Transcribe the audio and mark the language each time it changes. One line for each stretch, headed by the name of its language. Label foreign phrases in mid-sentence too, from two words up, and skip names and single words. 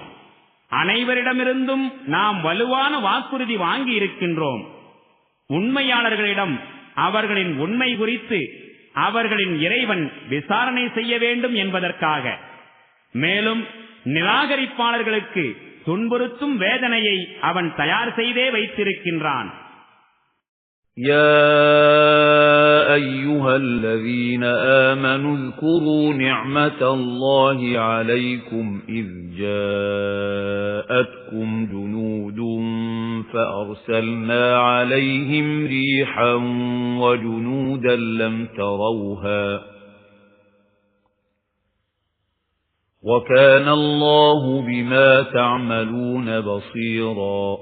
Tamil: அனைவரிடமிருந்தும் நாம் வலுவான வாக்குறுதி வாங்கி இருக்கின்றோம். உண்மையாளர்களிடம் அவர்களின் உண்மை குறித்து அவர்களின் இறைவன் விசாரணை செய்ய வேண்டும் என்பதற்காக. மேலும் நிராகரிப்பாளர்களுக்கு துன்புறுத்தும் வேதனையை அவன் தயார் செய்தே வைத்திருக்கின்றான்.
Arabic: يا أيها الذين آمنوا اذكروا نعمة الله عليكم إذ جاءتكم جنود فأرسلنا عليهم ريحا وجنودا لم تروها وكان الله بما تعملون بصيرا.